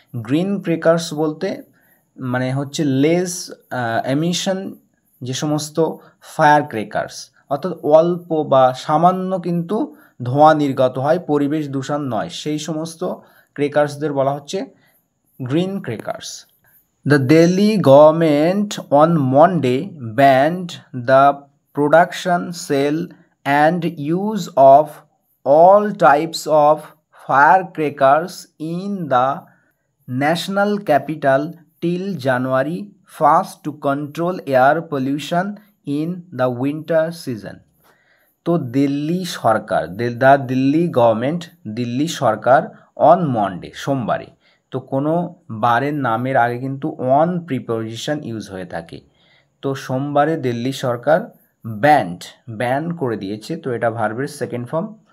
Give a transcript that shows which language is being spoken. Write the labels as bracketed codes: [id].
[bn] Green crackers বলতে মানে হচ্ছে লেস এমিশন, যে সমস্ত ফায়ার ক্রেকার্স অর্থাৎ অল্প বা সামান্য কিন্তু ধোঁয়া নির্গত হয়, পরিবেশ দূষণ নয়, সেই সমস্ত ক্রেকার্সদের বলা হচ্ছে green crackers. [en] The Delhi government on Monday banned the production, sale and use of all types of firecrackers in the national capital till January 1st to control air pollution in the winter season. [bn] তো দিল্লি সরকার, [en] the Delhi government, [bn] Delhi Sarkar on Monday সোমবারে, তো কোনো বারের নামের আগে কিন্তু on preposition use হয়ে থাকে। তো সোমবারে দিল্লি সরকার ব্যান্ড, ব্যান করে দিয়েছে, তো এটা ভার্বের সেকেন্ড ফর্ম।